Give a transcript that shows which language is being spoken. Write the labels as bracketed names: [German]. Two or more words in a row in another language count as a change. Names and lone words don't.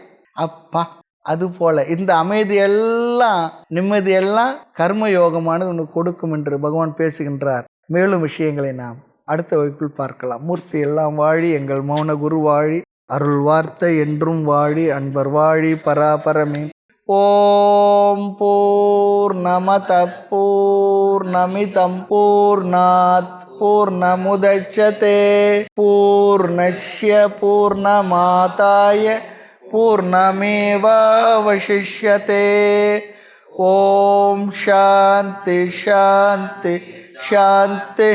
[Tamil] அப்பா, அதுபோல இந்த அமைதியெல்லாம், நிம்மதியெல்லாம் கர்மயோகமானது உனக்கு கொடுக்கும் என்று பகவான் பேசுகின்றார். மேலும் விஷயங்களை நாம் அடுத்த வகுப்பில் பார்க்கலாம். மூர்த்தி எல்லாம் வாழி, எங்கள் மௌன குரு வாழி, அருள் வார்த்தை என்றும் வாழி, அன்பர் வாழி, பராபரமே. [Sanskrit] ॐ पूर्णमदः पूर्णमिदं पूर्णात् पूर्णमुदच्यते पूर्णस्य पूर्णमादाय पूर्णमेवावशिष्यते. ॐ शान्ति शान्ति शान्ति.